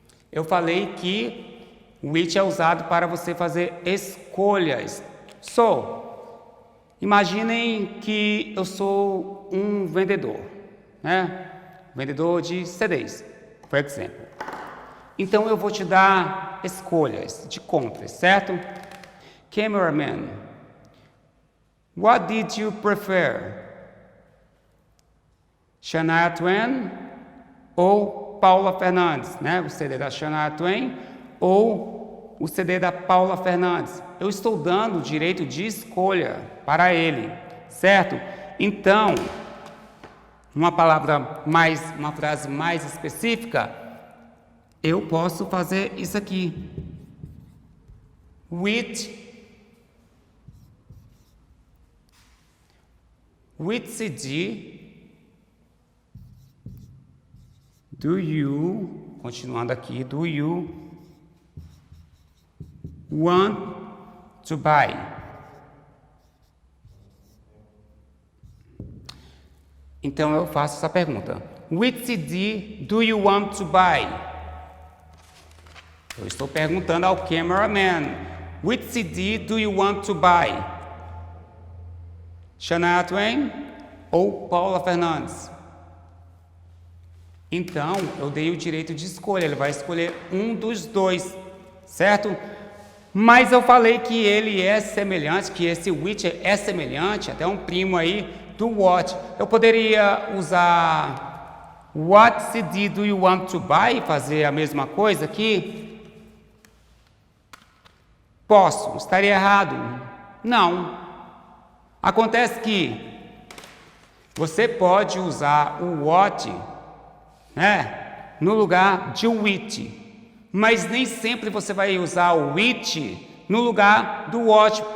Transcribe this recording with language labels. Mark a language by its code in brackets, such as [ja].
[pt] Eu falei que which é usado para você fazer escolhas. So, imaginem que eu sou um vendedor, né? Vendedor de CDs, por exemplo. Então, eu vou te dar escolhas de compras, certo? [en] Cameraman, what did you prefer? [pt] Shania Twain ou Paula Fernandes, né? O CD da Shania Twain ou o CD da Paula Fernandes. Eu estou dando o direito de escolha para ele, certo? Então, uma frase mais específica, eu posso fazer isso aqui. [en] Which CD do you, [pt] continuando aqui, [en] do you want to buy? [pt] Então eu faço essa pergunta. [en] Which CD do you want to buy? [pt] Eu estou perguntando ao cameraman. [en] Which CD do you want to buy? [pt] Shania Twain ou Paula Fernandes? Então, eu dei o direito de escolha. Ele vai escolher um dos dois, certo? Mas eu falei que ele é semelhante, que esse which é semelhante, até um primo aí do what. Eu poderia usar [en] What CD do you want to buy? [pt] Fazer a mesma coisa aqui? Posso. Estaria errado? Não. Acontece que você pode usar o what, né, no lugar de which, mas nem sempre você vai usar o which no lugar do what.